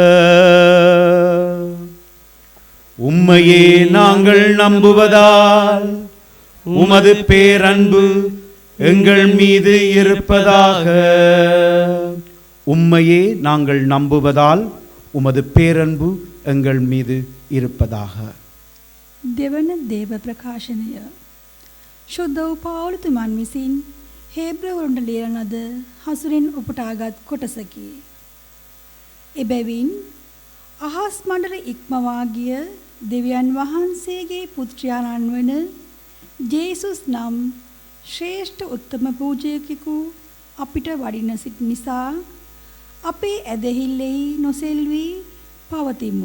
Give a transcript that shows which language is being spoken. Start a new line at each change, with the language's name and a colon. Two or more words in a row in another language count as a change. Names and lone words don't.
Tamil: உம்மையே நாங்கள் நம்புவதால் உமது பேரன்பு எங்கள் மீது இருப்பதாக. உம்மையே நாங்கள் நம்புவதால் உமது பேரன்பு එංගල් மீது இருப்பதாக.
Sinhala: දෙවන දේව ප්‍රකාශනය. ශුද්ධ වූ පාවුලතුමන් විසින් හේබ්‍රවරුන්ට ලියන ලද හසුරින් උපුටාගත් කොටසකි. එබැවින් අහස් මණ්ඩල ඉක්මවා ගිය දෙවියන් වහන්සේගේ පුත්‍රයාණන් වන ජේසුස් නම් ශ්‍රේෂ්ඨ උත්තම පූජකයෙකු අපිට වඩින සිට නිසා අපේ ඇදහිල්ලෙහි නොසෙල්වී පවතිමු.